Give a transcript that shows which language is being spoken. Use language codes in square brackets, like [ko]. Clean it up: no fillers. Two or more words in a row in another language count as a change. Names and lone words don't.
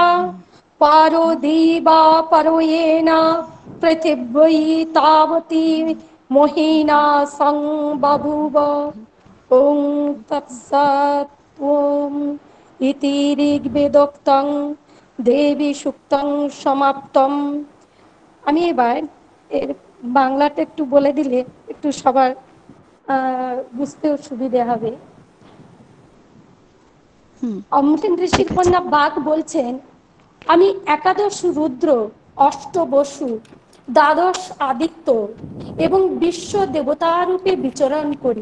[sa] पारो देवा परो येन पृथिवी तावती मोहिना संबभूव ॐ तत्सत् ॐ इति ऋग्वेदोक्तं देवी सूक्तं समाप्तम्। [bn] আমি এবার এর বাংলাটা একটু বলে দিলে একটু সবার বুঝতেও সুবিধা হবে। অমৃত ঋষির কন্যা বাঘ বলছেন, আমি একাদশ রুদ্র, অষ্ট বসু, দ্বাদশ আদিত্য এবং বিশ্ব দেবতা রূপে বিচরণ করি।